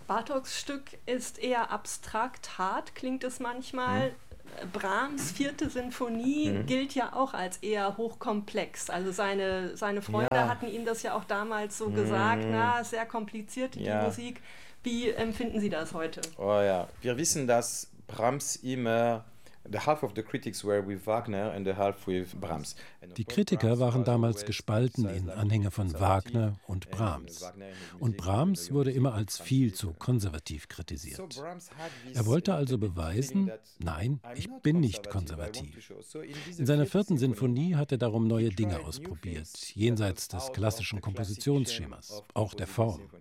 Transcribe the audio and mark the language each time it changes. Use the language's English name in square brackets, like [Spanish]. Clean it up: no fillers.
[German] Bartoks Stück ist eher abstrakt, hart klingt es manchmal. Brahms vierte Sinfonie gilt ja auch als eher hochkomplex. Also seine Freunde hatten ihm das ja auch damals so gesagt, na, sehr kompliziert die Musik. Wie empfinden Sie das heute? Oh ja, wir wissen, dass Brahms immer... [English] The half of the critics were with Wagner and the half with Brahms. [German] Die Kritiker waren damals gespalten in Anhänger von Wagner und Brahms. Und Brahms wurde immer als viel zu konservativ kritisiert. Er wollte also beweisen, nein, ich bin nicht konservativ. In seiner vierten Sinfonie hat er darum neue Dinge ausprobiert, jenseits des klassischen Kompositionsschemas, auch der Form.